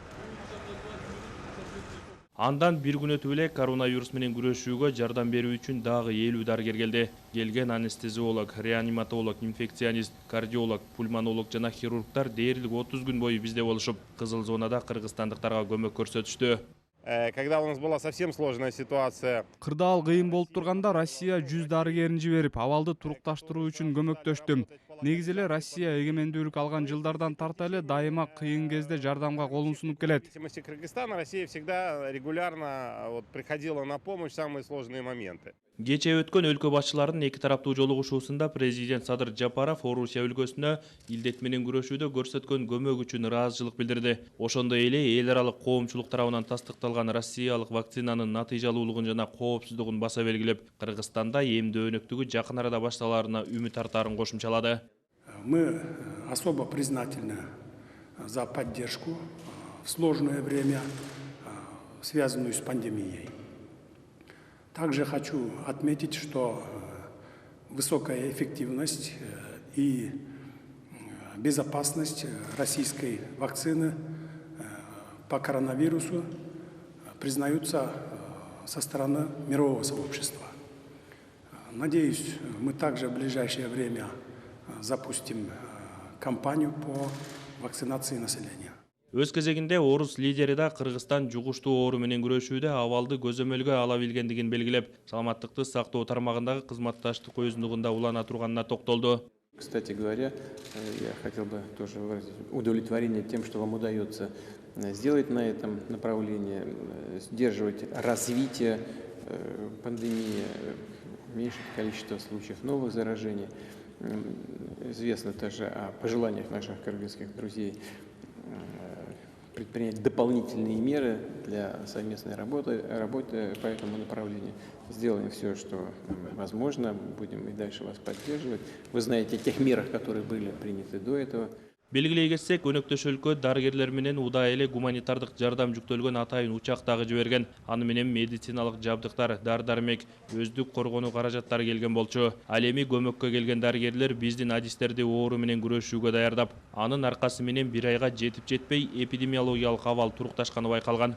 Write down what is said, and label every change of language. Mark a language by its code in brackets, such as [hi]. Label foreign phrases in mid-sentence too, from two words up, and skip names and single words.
[ky] Андан бир күн өтүп эле коронавирус менен күрөшүүгө жардам берүү үчүн дагы 50 дарыгер келди. Келген анестезиолог, реаниматолог, инфекционист, кардиолог, пульмонолог жана хирургтар дээрлик 30 күн бою бизде болушуп, кызыл зонада кыргызстандыктарга көмөк көрсөтүштү. [ru] Когда у нас была совсем сложная ситуация. [ky] Кырдаал кыйын болуп турганда Россия 100 дарыгерин жиберип, абалды турукташтыруу үчүн көмөктөштүм. Негизи эле Россия эгемендүүлүк алган жылдардан тарта эле дайыма кыйын кезде жардамга колун сунуп келет. [ru] Кыргызстана, Россия всегда регулярно приходила на помощь в самые сложные моменты. [ky] Кечээ өткөн өлкө башчыларынын эки тараптуу жолугушуусунда президент Садыр Жапаров Орусия өлкөсүнө илдет менен күрөшүүдө көрсөткөн көмөк үчүн ыраазычылык билдирди. Ошондой эле эл аралык коомчулук тарабынан тастыкталган россиялык вакцинанын натыйжалуулугун жана коопсуздугун баса белгилеп, Кыргызстанда эмдөө өнөктүгү жакын арада башталаарына үмүт артаарын кошумчалады. [ru] Мы особо признательны за поддержку в сложное время, связанную с пандемией. Также хочу отметить, что высокая эффективность и безопасность российской вакцины по коронавирусу признаются со стороны мирового сообщества. Надеюсь, мы также в ближайшее время запустим кампанию по вакцинации населения. [ky] Өз кезегинде орус лидери да Кыргызстан жугуштуу оору менен күрөшүүдө абалды көзөмөлгө ала билгендигин белгилеп, саламаттыкты сактоо тармагындагы кызматташтык өзүндүгүндө улана турганына токтолду. [ru] Кстати говоря, я хотел бы тоже выразить удовлетворение тем, что вам удается сделать на этом направлении, сдерживать развитие пандемии, уменьшить количество случаев новых заражений. Известно тоже о пожеланиях наших кыргызских друзей предпринять дополнительные меры для совместной работы по этому направлению. Сделаем все, что возможно, будем и дальше вас поддерживать. Вы знаете о тех мерах, которые были приняты до этого. [ky] Белгилей кетсек, өнөктөш өлкө дарыгерлер менен удай эле гуманитардык жардам жүктөлгөн атайын учак дагы жиберген. Аны менен медициналык жабдыктар, дары-дармек, өздүк коргонуу каражаттары келген болчу. Ал эми көмөккө келген дарыгерлер биздин адистерди оору менен күрөшүүгө даярдап, анын аркасы менен бир айга жетип жетпей эпидемиологиялык абал турукташканы байкалган.